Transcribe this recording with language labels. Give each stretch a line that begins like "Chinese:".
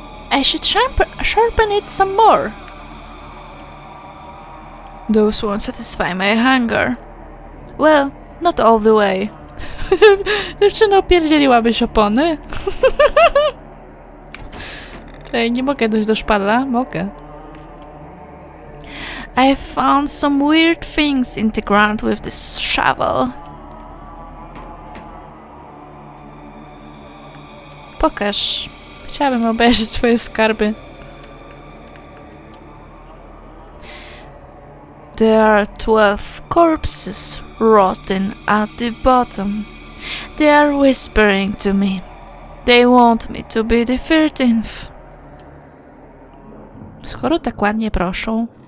English: I should sharpen it some more. Those won't satisfy my hunger. Well, not all the way.
Polish: Jeszcze opierdzieliłabyś opony? Ej, nie mogę dojść do szpadla? Mogę.
English: I found some weird things in the ground with this shovel.
Polish: Pokaż. Chciałabym obejrzeć twoje skarby.
English: There are 12 corpses rotting at the bottom. They are whispering to me. They want me to be the 13th.
Polish: Skoro tak ładnie proszą.